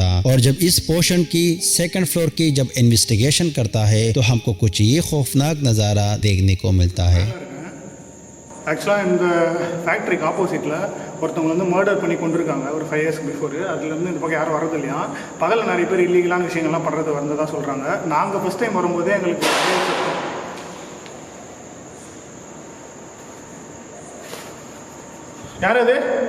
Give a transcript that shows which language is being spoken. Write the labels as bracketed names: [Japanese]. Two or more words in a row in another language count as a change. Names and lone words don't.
[Hindi] और जब इस पोर्शन की [English] second floor [Hindi] की जब इन्वेस्टिगेशन करता है तो हमको कुछ ये खौफनाक नज़ारा देखने को मिलता है। [Tamil] ஆக்சுவலாக இந்த ஃபேக்ட்ரிக்கு ஆப்போசிட்டில் ஒருத்தவங்க வந்து மர்டர் பண்ணி கொண்டிருக்காங்க ஒரு 5 [English] years before. [Tamil] அதுலேருந்து இந்த பக்கம் யாரும் வரது இல்லையா. பகலில் நிறைய பேர் இல்லீகலான விஷயங்கள்லாம் பண்ணுறது வந்ததாக சொல்கிறாங்க. நாங்கள் [English] first time [Tamil] வரும்போதே எங்களுக்கு யார் அது?